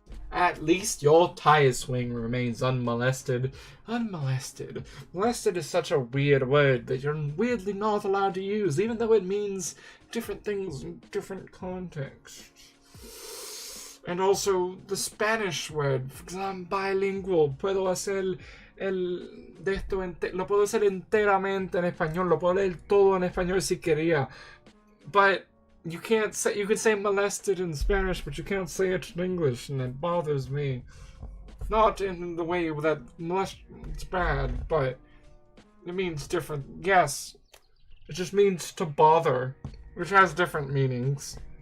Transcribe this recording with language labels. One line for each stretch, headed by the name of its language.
English: At least your tire swing remains unmolested. Unmolested. Molested is such a weird word that you're weirdly not allowed to use, even though it means different things in different contexts. And also, the Spanish word, because I'm bilingual,
Spanish: puedo hacer lo puedo hacer enteramente en español, lo puedo leer todo en español si quería.
English: But you can say molested in Spanish, but you can't say it in English, and it bothers me. Not in the way that it's bad, but it means different. Yes, it just means to bother, which has different meanings.